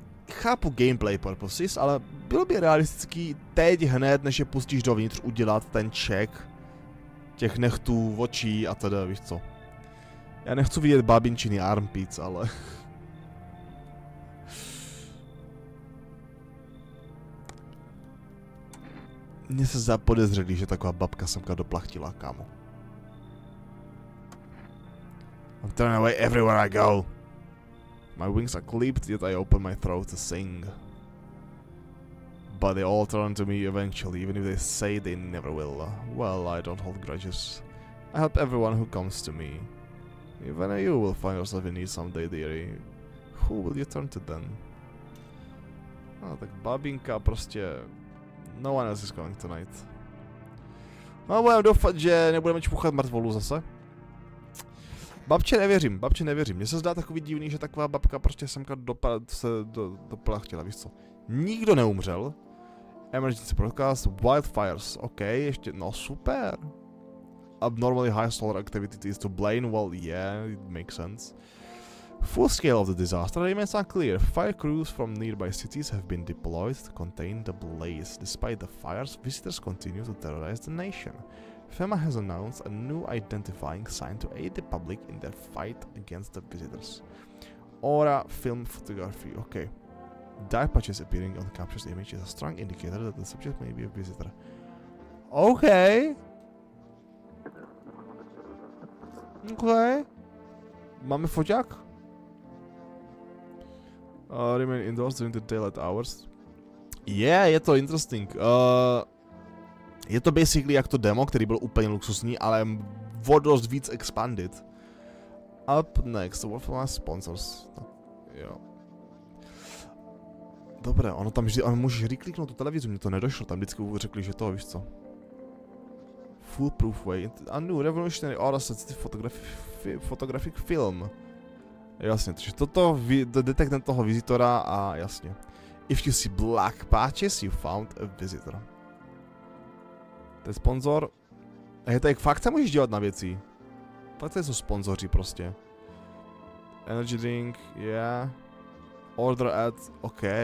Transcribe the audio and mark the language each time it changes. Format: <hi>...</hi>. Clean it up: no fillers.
<cs>Chápu gameplay purposes, ale bylo by realistický teď hned, než je pustíš dovnitř, udělat ten check těch nechtů, očí a teda, víš co. Já nechci vidět babinčiny armpits, ale... Mně se zdá podezřelý, že taková babka semka doplachtila, kámo.</cs> <en>I'm turning away everywhere I go. My wings are clipped, yet I open my throat to sing. But they all turn to me eventually, even if they say they never will. Well, I don't hold grudges. I help everyone who comes to me. Even you will find yourself in need someday, dearie. Who will you turn to then?</en> <cs>No, tak babinka prostě...</cs> <en>No one else is coming tonight.</en> <cs>No, budeme doufat, že nebudeme čpuchat mrtvolu zase. Babče nevěřím. Mně se zdá takový divný, že taková babka prostě semka doplachtila, víš co. Nikdo neumřel.</cs> <en>Emergency broadcast, wildfires, OK,</en> <cs>ještě, no super.</cs> <en>Abnormally high solar activity is to blame, well yeah, it makes sense. Full scale of the disaster remains unclear. Fire crews from nearby cities have been deployed to contain the blaze. Despite the fires, visitors continue to terrorize the nation. FEMA has announced a new identifying sign to aid the public in their fight against the visitors. Aura film photography, okay. Dark patches appearing on the captured image is a strong indicator that the subject may be a visitor. Okay.</en> <cs>Okay. Máme foťák?</cs> <en>Remain indoors during the daylight hours.</en> <cs>Yeah, je to interesting. Je to basically jak to demo, který byl úplně luxusní, ale o dost víc expanded.</cs> <en>Up next, what for my sponsors.</en> <cs>Jo. Dobré, ono tam vždy, ale můžeš rekliknout tu televizi, mě to nedošlo, tam vždycky řekli, že to, víš co.</cs> <en>Foolproof way, a new revolutionary aura sensitive photographic film.</en> <cs>Jasně, takže toto detektem toho vizitora a jasně.</cs> <en>If you see black patches, you found a visitor.</en> <cs>To je sponzor. Hej, tak fakt se můžeš dělat na věci. Fakt to jsou sponzoři prostě.</cs> <en>Energy drink, yeah. Order ad, OK.</en>